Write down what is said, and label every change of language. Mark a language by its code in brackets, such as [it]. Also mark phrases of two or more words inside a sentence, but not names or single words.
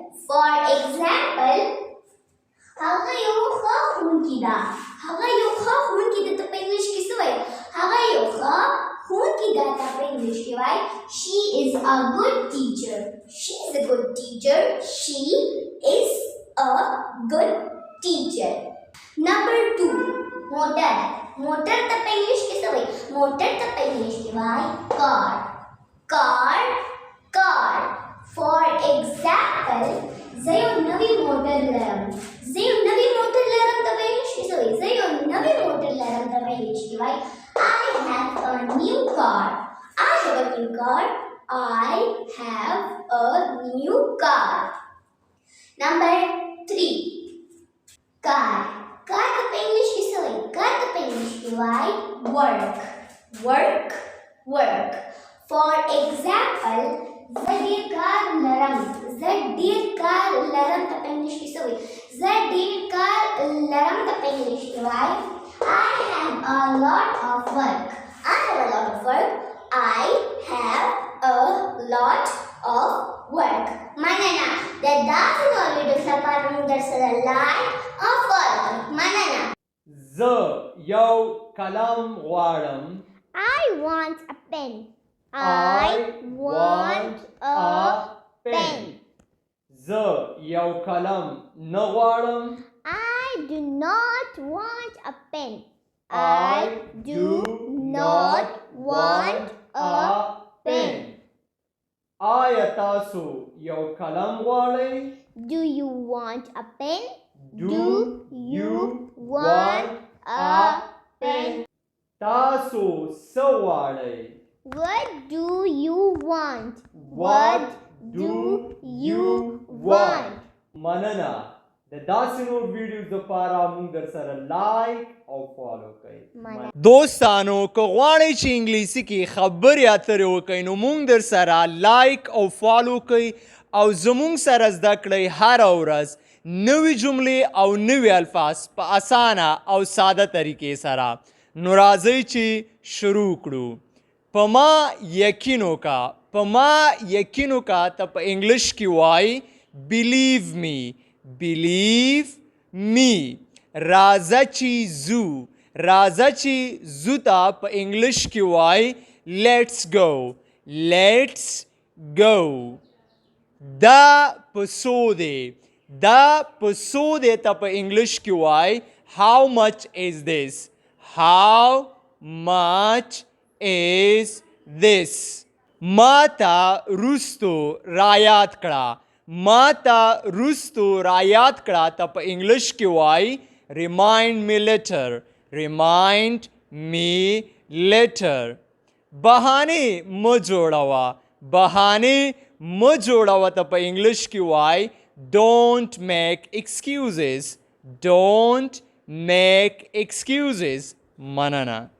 [en] For example, [ps] هغه یو ښه ښوونکې ده. هغه یو ښه ښوونکې ده ته په انګلیش کې څه وایي؟ هغه یو ښه ښوونکې ده ته په انګلیش کې وایي [en] she is a good teacher. She is a good teacher. She is a good teacher. Number 2, motor. [ps] मोटर ته په انګلیش کې څه وایي؟ موټر ته په انګلیش کې وایي [en] car. car, car. For example, [ps] زه یو نوی موټر لرم. زه یو نوی موټر لرم ته په انګلیش کې څه وایي؟ زه یو نوی موټر لرم ته په انګلیش کې وایي [en] I have a new car. I have a new car. I have a new car. Number 3, car. [ps] car ته په انګلیش کې څه وایي؟ car ته په انګلیش کې وایي work. [en] work, work. For example, [ps] زه ډېر کار لرم. زه ډېر کار لرم ته په انګلیش کې څه وایي؟ زه ډېر کار لرم ته په انګلیش کې وایي [en] I have a lot of work. I have a lot of work. I have a lot of work. [ps] مننه. د داسې نور ویډیوز لپاره موږ درسره لایک او فالو کړئ. مننه. زه یو قلم غواړم. [en] I want a pen. I want a pen. [ps] زه یو قلم نه غواړم. [en] I do not want a pen. I do not want a pen. [ps] آیا تاسو یو قلم غواړئ؟ [en] Do you want a pen? Do you want a pen? [ps] تاسو څه غواړئ؟ [en] What do you want? What do you want? [ps] مننه. د داسې نور ویډیوز لپاره موږ درسره لایک او فالو کړئ. دوستانو که غواړئ چې انګلیسي کې خبرې اترې وکړئ نو موږ درسره لایک او فالو کړئ او زموږ سره زده کړئ هره ورځ نوې جملې او نوې الفاظ په اسانه او ساده طریقې سره. نو راځئ چې شروع کړو. په ما یقین وکړه. په ما یقین وکړه ته په انګلیش کې وایي [en] believe me. believe me. [ps] راځه چې ځو. راځه چې ځو ته په انګلیش کې وایي [en] let's go. let's go. [ps] دا په څو دی. دا په څو دی ته په انګلیش کې وایي [en] how much is this. how much is this. [ps] ما ته رستو رایاد کړه. ما ته رستو رایاد کړه ته په انګلیش کې وایي [en] remind me later. remind me later. [ps] بهانې مه جوړوه. بهانې مه جوړوه ته په انګلیش کې وایي [en] don't make excuses. don't make excuses. [ps] مننه.